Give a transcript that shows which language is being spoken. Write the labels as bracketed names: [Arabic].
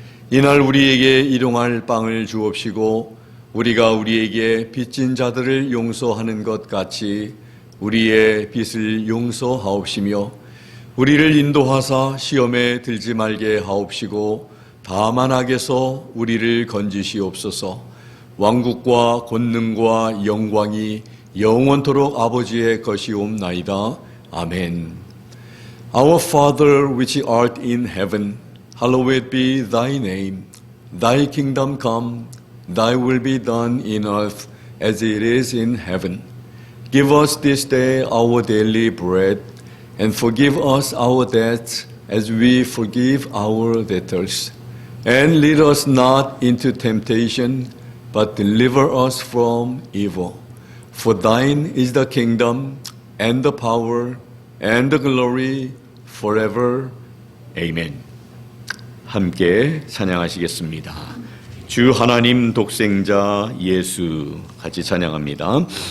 [Korean] 이날 우리에게 일용할 빵을 주옵시고 우리가 우리에게 빚진 자들을 용서하는 것 같이 우리의 빚을 용서하옵시며 우리를 인도하사 시험에 들지 말게 하옵시고 다만 악에서 우리를 건지시옵소서. 왕국과 권능과 영광이 영원토록 아버지의 것이옵나이다. 아멘. [English] Our Father which art in heaven, hallowed be thy name. Thy kingdom come, thy will be done in earth as it is in heaven. Give us this day our daily bread, and forgive us our debts as we forgive our debtors. And lead us not into temptation, but deliver us from evil. For thine is the kingdom, and the power, and the glory, forever. Amen. [Korean] 함께 찬양하시겠습니다. 주 하나님 독생자 예수, 같이 찬양합니다.